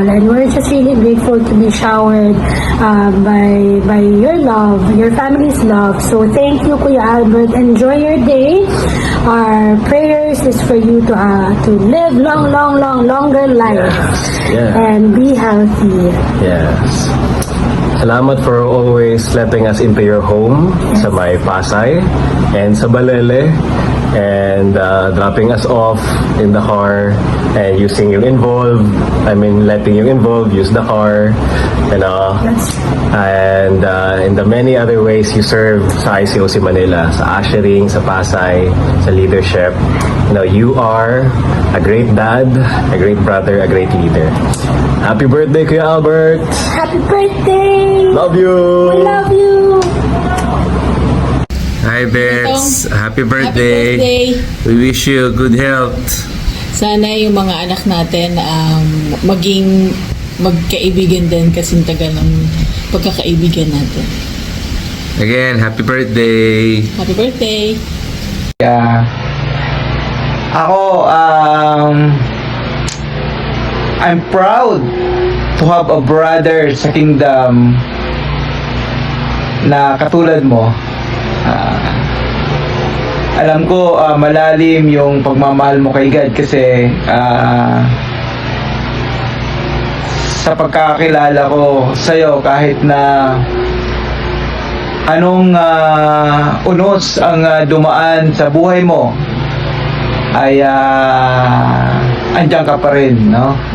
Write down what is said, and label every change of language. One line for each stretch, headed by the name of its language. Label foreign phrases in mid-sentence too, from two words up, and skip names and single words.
English: And we're just really grateful to be showered by your love, your family's love. So thank you, Kuya Albert. Enjoy your day. Our prayers is for you to live longer life. Yeah. And be healthy. Yes. Salamat for always letting us into your home
Filipino: sa may Pasay
English: and sa Balele, and dropping us off in the car and using yung letting you Involve use the car, and in the many other ways you serve sa ICOC Manila, sa ushering, sa Pasay, sa leadership. You are a great dad, a great brother, a great leader. Happy birthday, Kuya Albert! Happy birthday! Love you! We love you! Hi Bets, happy birthday. Happy birthday. We wish you good health.
Filipino: Sana yung mga anak natin maging magkaibigan din kasi tagal ng pagkakaibigan natin.
English: Again, happy birthday. Happy birthday. Yeah. Ako, I'm proud to have a brother
Filipino: sa kingdom na katulad mo. Alam ko malalim yung pagmamahal mo kay God kasi sa pagkakakilala ko sa'yo, kahit na anong unos ang dumaan sa buhay mo, ay andyan ka pa rin, no?